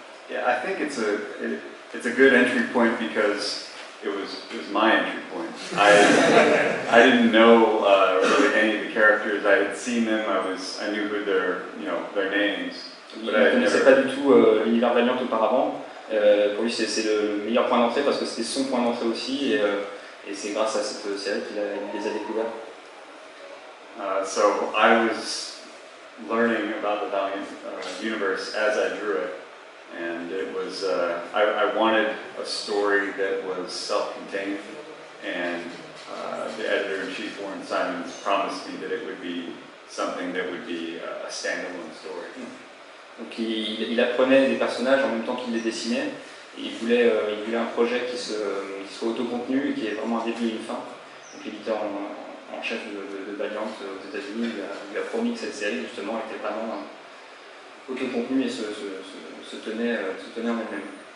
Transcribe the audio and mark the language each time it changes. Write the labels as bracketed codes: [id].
[en] Yeah, I think it's a good entry point because it was my entry point. I didn't know really any of the characters. I had seen them. I knew who their names. [fr] Il ne connaissait pas du tout l'univers Valiant auparavant. Pour lui, c'est le meilleur point d'entrée parce que c'était son point d'entrée aussi, et c'est grâce à cette série qu'il les a découverts. [en] So I was learning about the Valiant universe as I drew it. And it was, I wanted a story that was self-contained, and the editor-in-chief, Warren Simons, promised me that it would be something that would be a standalone story. [fr] Donc il apprenait des personnages en même temps qu'il les dessinait, et il voulait un projet qui soit autocontenu et qui ait vraiment un début et une fin. Donc l'éditeur en chef de Valiant aux États-Unis lui a promis que cette série justement était vraiment autocontenu et se tenait en elle-même.